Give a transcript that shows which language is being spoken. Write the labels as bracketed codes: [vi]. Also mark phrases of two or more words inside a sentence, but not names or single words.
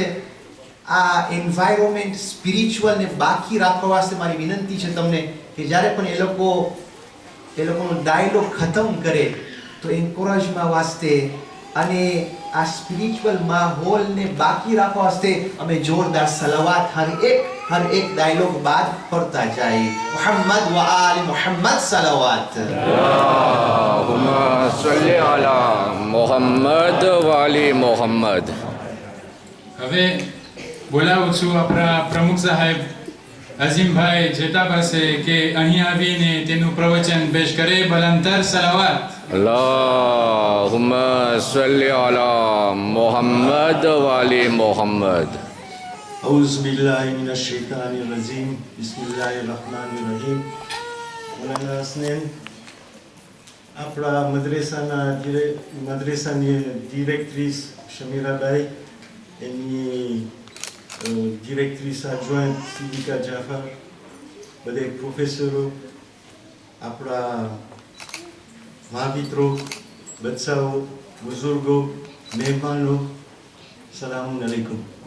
[gu] આ એન્વાયરમેન્ટ સ્પિરિચ્યુઅલ ને બાકી રાખવા વાસ્તે મારી વિનંતી છે તમને કે જ્યારે પણ એ લોકોનો ડાયલોગ ખતમ કરે તો એન્કરેજમાં વાસ્તે અને આ સ્પિરિચ્યુઅલ માહોલને બાકી રાખવા વાસ્તે અમે જોરદાર સલાવાત [hi] हर एक डायलॉग बाद पढ़ता जाए. [ar] محمد وآل محمد صلوات. اللهم صل على محمد وعلى محمد. [gu] હવે બોલાવું છું આપણા પ્રમુખ સાહેબ અઝીમભાઈ જેતા પાસે કે અહીં આવીને તેનું પ્રવચન પેશ કરે. બલંતર સલાવત. [ar] اللهم صل على محمد وعلى محمد. أعوذ بالله من الشيطان الرجيم. بسم الله الرحمن الرحيم. [gu] مولانا હસનૈન, આપણા મદ્રેસાની ડિરેક્ટ્રીસ શમીરાબાઈ, એની ડિરેક્ટ્રીસ એડજોઇન્ટ સિવિકા જાફર, બધે પ્રોફેસરો, આપણા મહામિત્રો, બચ્ચાઓ, બુઝુર્ગો, મહેમાનો, સલામ અલૈકુમ.